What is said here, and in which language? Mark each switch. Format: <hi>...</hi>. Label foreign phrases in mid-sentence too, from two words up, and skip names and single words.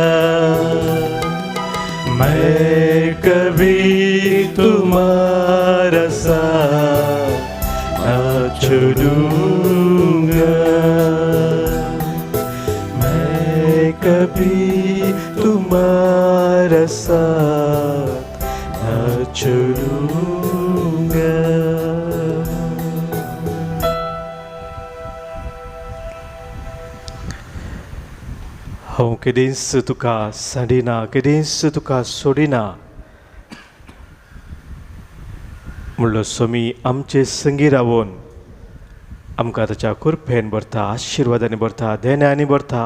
<hi>मैं कभी तुम्हारा साथ न छोड़ूंगा, मैं कभी तुम्हारा साथ न छोड़ूंगा।</hi> <kok>हांव केदींच तुका सांडिना, केदींच तुका सोडिना म्हणलो स्वामी आमचे संगी रावून आमकां ताच्या कृपेन भरता, आशिर्वादांनी भरता, देण्यानी भरता।</kok>